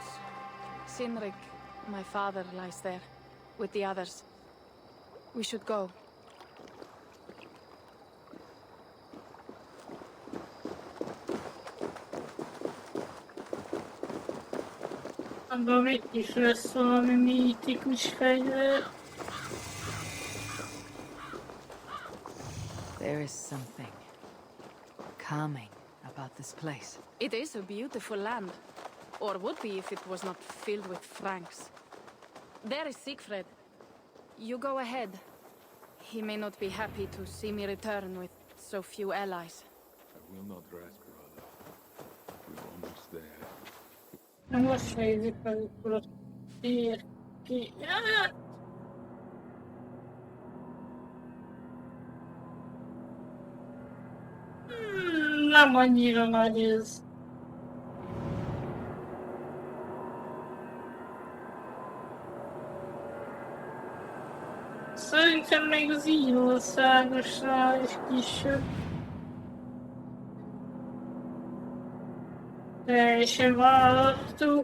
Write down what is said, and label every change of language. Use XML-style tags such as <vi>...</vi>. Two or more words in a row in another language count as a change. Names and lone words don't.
<en>Sinrik, my father, lies there, with the others. We should go.</en> <hu>Abban itt is lesz valami mítikus fegyver.</hu> <en>There is something calming about this place. It is a beautiful land. Or would be if it was not filled with Franks. There is Siegfried. You go ahead. He may not be happy to see me return with so few allies. I will not rest, brother. We're almost there.</en> <hu>Na most fejzik amikor ott ér ki. Nem annyira nagy ez. Szerintem még az Írországosnál is kisebb. Teljesen vállalható.</hu>